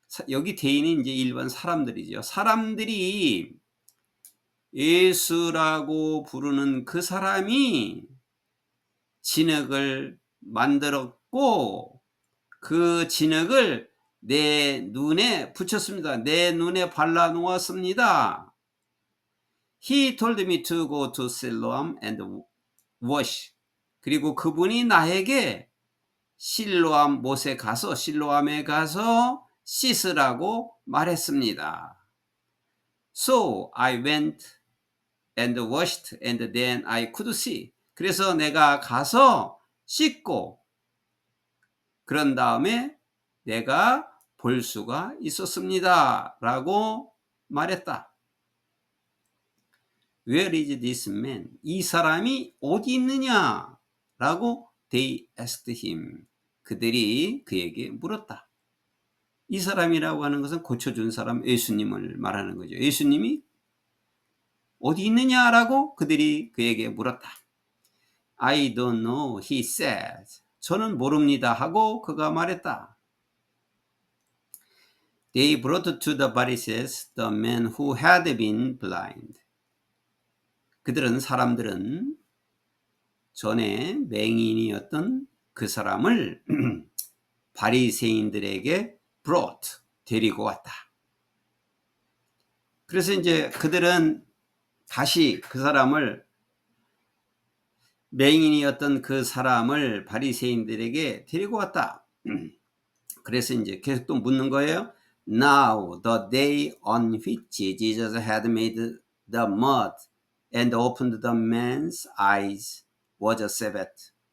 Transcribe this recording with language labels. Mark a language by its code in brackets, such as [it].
[ko] 여기 대인이 이제 일반 사람들이죠. 사람들이 예수라고 부르는 그 사람이 진흙을 만들었고 그 진흙을 내 눈에 붙였습니다. 내 눈에 발라 놓았습니다. [en] He told me to go to Siloam and wash. [ko] 그리고 그분이 나에게 실로암에 가서 씻으라고 말했습니다. [en] So I went and washed and then I could see. [ko] 그래서 내가 가서 씻고 그런 다음에 내가 볼 수가 있었습니다. 라고 말했다. [en] Where is this man? [ko] 이 사람이 어디 있느냐? [en] 라고 they asked him. [ko] 그들이 그에게 물었다. 이 사람이라고 하는 것은 고쳐준 사람 예수님을 말하는 거죠. 예수님이 어디 있느냐라고 그들이 그에게 물었다. [en] I don't know, he said. [ko] 저는 모릅니다 하고 그가 말했다. [en] They brought to the Pharisees the man who had been blind. 사람들은 [ko] 전에 맹인이었던 그 사람을 바리새인들에게 brought, 데리고 왔다. 그래서 이제 그들은 다시 그 사람을, 맹인이었던 그 사람을 바리새인들에게 데리고 왔다. 그래서 이제 계속 또 묻는 거예요. [en] Now the day on which Jesus had made the mud and opened the man's eyes was a Sabbath.